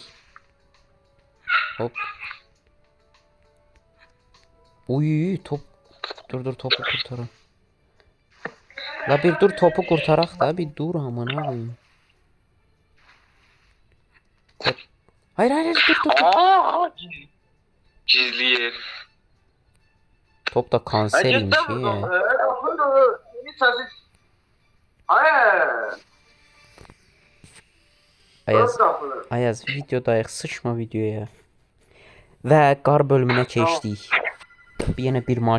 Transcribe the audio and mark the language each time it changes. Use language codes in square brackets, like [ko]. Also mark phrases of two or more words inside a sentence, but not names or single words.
[tr] Hop. Uy, top. Dur topu kurtarın. La bir dur, topu kurtarak da bir dur amına koyayım. Hayır dur. Aa, gizli yer. Top da kanseriymiş ya. [az] Ayaz videodayıq, sıçma videoya. Və qar bölümünə keçdik. Yenə bir market, neysə